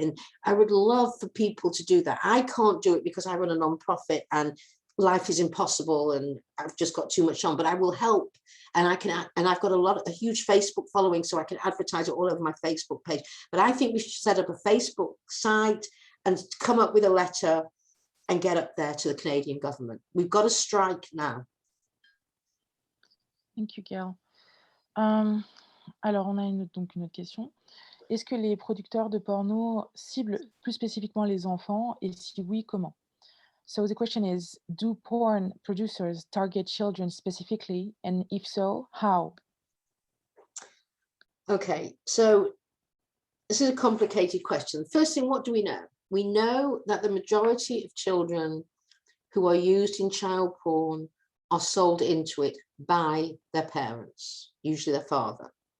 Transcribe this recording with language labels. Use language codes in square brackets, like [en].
[en] And I would love for people to do that. I can't do it because I run a nonprofit and life is impossible and I've just got too much on, but I will help. And I've got a huge Facebook following, so I can advertise it all over my Facebook page. But I think we should set up a Facebook site and come up with a letter and get up there to the Canadian government. We've got to strike now. Thank you, Gail. [fr] Alors, on a donc une autre question. Est-ce que les producteurs de porno ciblent plus spécifiquement les enfants, et si oui, comment? [en] So the question is, do porn producers target children specifically, and if so, how? Okay, so this is a complicated question. First thing, what do we know? We know that the majority of children who are used in child porn are sold into it by their parents, usually their father.